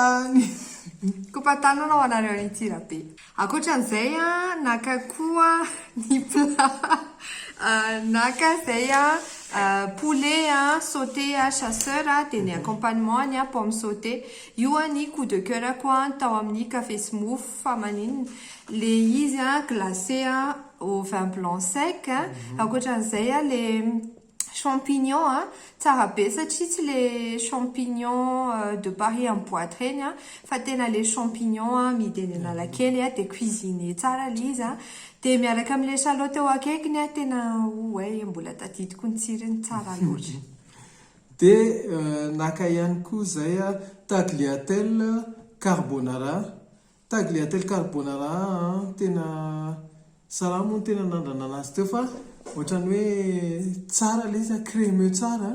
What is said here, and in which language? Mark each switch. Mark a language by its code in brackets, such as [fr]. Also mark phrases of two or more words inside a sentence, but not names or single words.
[mg] kopatanana ao anareo any Antsirabe akoatran'izay naka koa ny plat naka zay [fr] poulet sauté chasseur [mg] dia ny accompagnement ny [fr] pomme sauté [mg] io ny [fr] coup de cœur [mg] koa tao amin'ny café smooth fa maninona le izy [fr] glacé au vin blanc sec [mg] akoatran'izay le champignon tsara be satria tsy [fr] le champignon de Paris en boîte [mg] reny fa tena [fr] le champignon [mg] midiny analakely dia cuisine tsara le izy dia miaraka amin'le chalotte eo akaikiny tena hoe mbola tadidiko ny tsirony tsara loatra dia naka ihany koa zay tagliatelle carbonara tena salamo tena nandrana anazy teo fa ohatrany hoe tsara le izy crémeux tsara